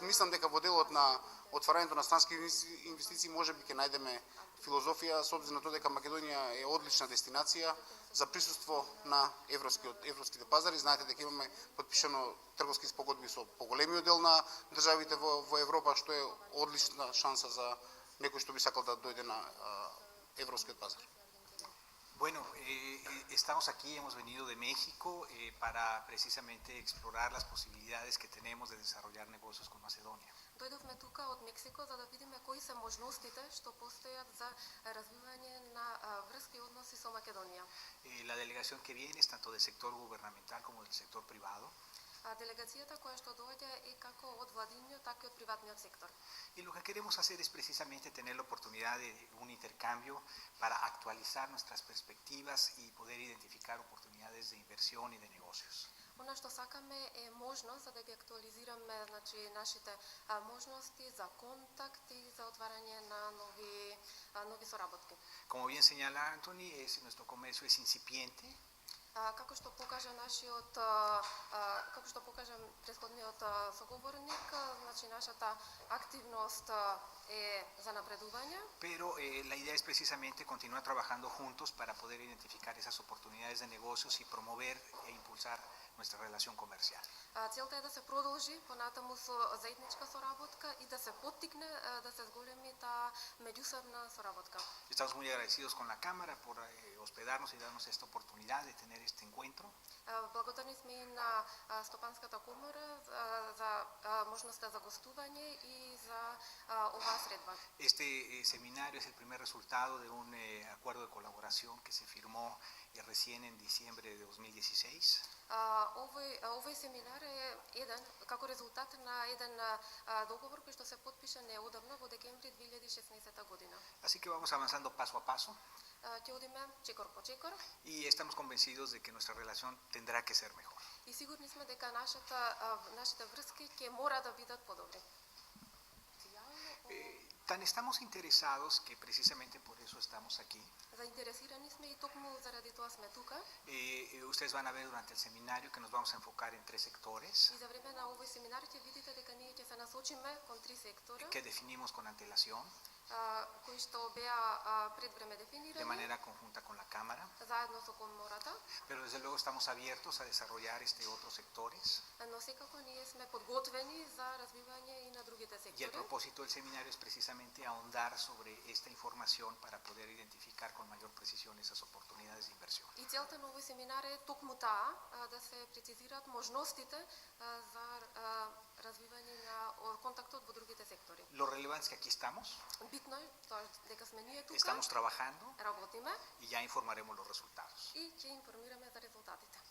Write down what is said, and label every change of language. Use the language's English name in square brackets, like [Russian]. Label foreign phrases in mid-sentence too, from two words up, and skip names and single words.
[Macedonian] Мислам дека во делот на отварањето на странски инвестиции можеби ќе најдеме филозофија со обзир на тоа дека Македонија е одлична дестинација за присуство на европските пазари. Знаете дека имаме потпишано трговски спогодби со поголемиот дел на државите во Европа, што е одлична шанса за некој што би сакал да дојде на европскиот пазар. [Spanish] Bueno, estamos aquí, hemos venido de México para precisamente explorar las posibilidades que tenemos de desarrollar negocios con Macedonia. [Macedonian] Дојдовме тука од Мексико за да видиме кои се можностите што постојат за развивање на врски односи со Македонија. [Spanish] La delegación que viene es tanto del sector gubernamental como del sector privado. [Macedonian] Делегацијата која што доаѓа е како од владиниот, така и од приватниот сектор. [Spanish] Y lo que queremos hacer es precisamente tener la oportunidad de un intercambio para actualizar nuestras perspectivas y poder identificar oportunidades de inversión y de negocios. [Macedonian] Она што сакаме е можност за да ги актуализираме нашите можности за контакт и за отварање на нови соработки. [Spanish] Como bien señala Anthony, nuestro comercio es incipiente. [Macedonian] Како што покажа претходниот соговорник, значи нашата активност е за напредување. [Spanish] Pero la idea es precisamente continuar trabajando juntos para poder identificar esas oportunidades de negocios y promover e impulsar nuestra relación comercial. [Macedonian] Целта е да се продолжи понатаму со заедничка соработка и да се поттикне да се зголеми таа меѓусебна соработка. [Spanish] Estamos muy agradecidos con la Cámara por hospedarnos y darnos esta oportunidad de tener este encuentro. [Macedonian] Благодарни сме и на Стопанската комора за можноста за гостување и за оваа средба. [Spanish] Este seminario es el primer resultado de un acuerdo de colaboración que se firmó recién en diciembre de 2016. [Macedonian] Овој семинар е како резултат на еден договор кој што се потпиша неодамна во декември 2016 година. [Spanish] Así que vamos avanzando paso a paso. [Macedonian] Ќе одиме чекор по чекор. [Spanish] Y estamos convencidos de que nuestra relación tendrá que ser mejor. [Macedonian] И сигурни сме дека нашите врски ќе мора да бидат подобри. [Spanish] Tan estamos interesados que precisamente por eso estamos aquí. [Macedonian] Заинтересирани сме и токму заради тоа сме тука. [Spanish] Ustedes van a ver durante el seminario que nos vamos a enfocar en 3 sectores [Macedonian] И за време на овој семинар ќе видите дека ние ќе се насочиме кон 3 сектора, [Spanish] que definimos con antelación, [Macedonian] кои што беа пред време [Spanish] de [Macedonian] дефинирани, [Spanish] manera conjunta con la Cámara, [Macedonian] заедно со комората, [Spanish] pero desde luego estamos abiertos a desarrollar otros sectores. [Macedonian] но секако ние сме подготвени за развивање и на другите [Spanish] Y el [Macedonian] сектори. [Spanish] propósito del seminario es precisamente ahondar sobre esta información para poder identificar con mayor precisión esas oportunidades de inversión. [Macedonian] И целта на овој семинар е токму таа, да се прецизираат можностите за развивање на контактот во другите сектори. [Spanish] Lo relevante es que aquí estamos, [Macedonian] Битно е тоа дека сме ние тука, [Spanish] estamos trabajando [Macedonian] работиме [Spanish] y ya informaremos los resultados. [Macedonian] и ќе информираме за резултатите.